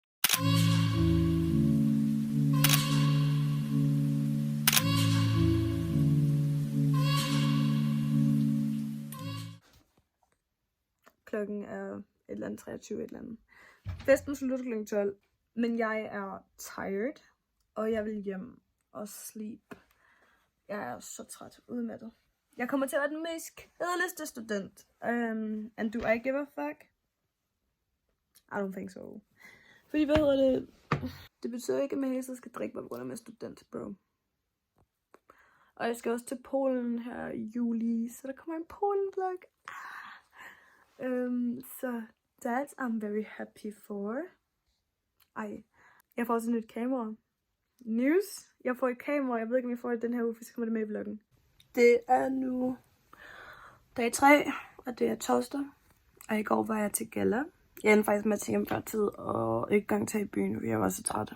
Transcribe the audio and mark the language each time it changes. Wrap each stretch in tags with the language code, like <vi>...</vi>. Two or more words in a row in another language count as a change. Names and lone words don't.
<da>Klokken er et eller andet 23 et eller andet. Festen slutter klokken 12, men jeg er tired, og jeg vil hjem og sleep. Jeg er så træt, udmattet. Jeg kommer til at være den mest kedeligste student.</da> <en>And do I give a fuck? I don't think so.</en> <da>Fordi hvad hedder det? Det betyder ikke, at man hele tiden skal drikke, på grund af student, bro. Og jeg skal også til Polen her i juli, så der kommer en Polen-vlog.</da> <en>Så that I'm very happy for.</en> <da>Ej, jeg får også et nyt kamera. News. Jeg får et kamera. Jeg ved ikke, om jeg får det den her uge, for så kommer det med i vloggen. Det er nu dag 3, og det er torsdag. Og i går var jeg til gala. Jeg endte faktisk med at tage hjem før tid, og ikke engang tage i byen, fordi jeg var så træt.</da>